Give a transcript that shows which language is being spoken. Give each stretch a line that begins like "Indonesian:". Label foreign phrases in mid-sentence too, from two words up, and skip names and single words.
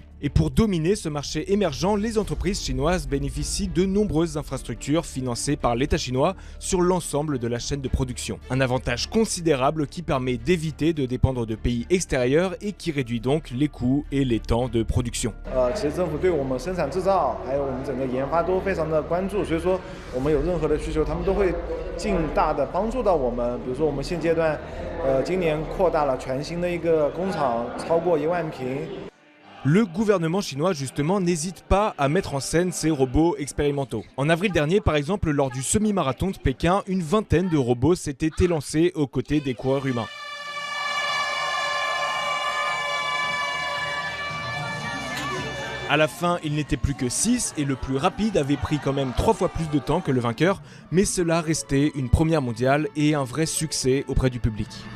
French: Et pour dominer ce marché émergent, les entreprises chinoises bénéficient de nombreuses infrastructures financées par l'État chinois sur l'ensemble de la chaîne de production. Un avantage considérable qui permet d'éviter de dépendre de pays extérieurs et qui réduit donc les coûts et les temps de production.
Chinese: 其实政府对我们生产制造还有我们整个研发都非常的关注，所以说我们有任何的需求，他们都会尽大的帮助到我们。比如说我们现阶段，今年扩大了全新的一个工厂，超过1万平。
French: Le gouvernement chinois, justement, n'hésite pas à mettre en scène ces robots expérimentaux. En avril dernier, par exemple, lors du semi-marathon de Pékin, une vingtaine de robots s'étaient élancés aux côtés des coureurs humains. À la fin, il n'était plus que 6 et le plus rapide avait pris quand même 3 fois plus de temps que le vainqueur, mais cela restait une première mondiale et un vrai succès auprès du public.